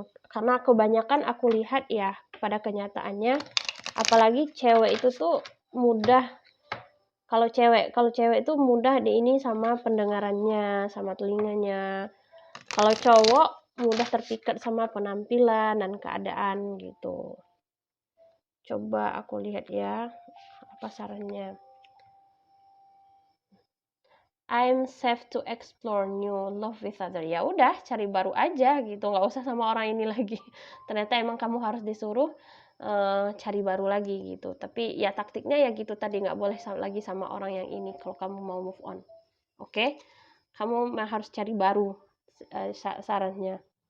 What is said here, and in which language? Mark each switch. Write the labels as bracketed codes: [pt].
[id] Karena kebanyakan aku lihat ya pada kenyataannya, apalagi cewek itu tuh mudah, kalau cewek itu mudah ini sama pendengarannya, sama telinganya. Kalau cowok mudah terpikat sama penampilan dan keadaan gitu. Coba aku lihat ya apa sarannya. [en] I'm safe to explore new love with other. [id] Ya udah, cari baru aja gitu, nggak usah sama orang ini lagi. Ternyata emang kamu harus disuruh cari baru lagi gitu. Tapi ya taktiknya ya gitu tadi, nggak boleh lagi sama orang yang ini kalau kamu mau move on. Oke? Kamu harus cari baru, sarannya.